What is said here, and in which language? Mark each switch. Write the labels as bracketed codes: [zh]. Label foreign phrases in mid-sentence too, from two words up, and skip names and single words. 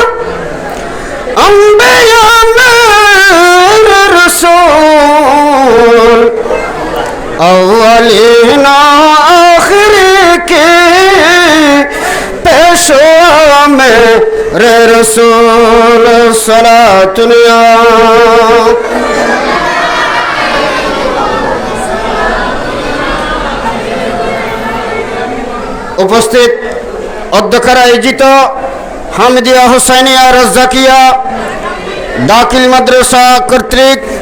[ur] انبیاء میرے رسول اولین آخر کے پیشوا میرے رسول صلاۃ یا [bn] উপস্থিত অধ্যক্ষের আয়োজিত হামিদিয়া হুসাইনিয়া রাজ্জাকিয়া দাখিল মাদ্রাসা কর্তৃক